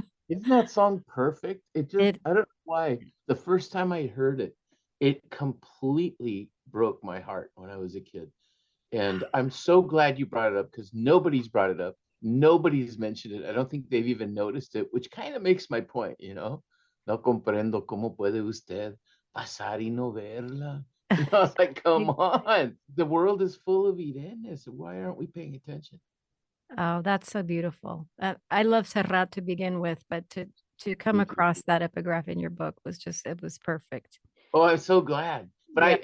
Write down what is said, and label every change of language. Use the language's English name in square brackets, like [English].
[English] Isn't that song perfect? I don't It know why. The first time I heard it, it completely broke my heart when I was a kid. And I'm so glad you brought it up because nobody's brought it up. Nobody's mentioned it. I don't think they've even noticed it, which kind of makes my point, you know? [Spanish] No comprendo cómo puede usted pasar y no verla. [English] You know, it's like, come on. The world is full of Irenes. Why aren't we paying attention? Oh, that's so beautiful. I love Serrat to begin with, but to come Me too. across that epigraph in your book it was perfect. Oh, I'm so glad. But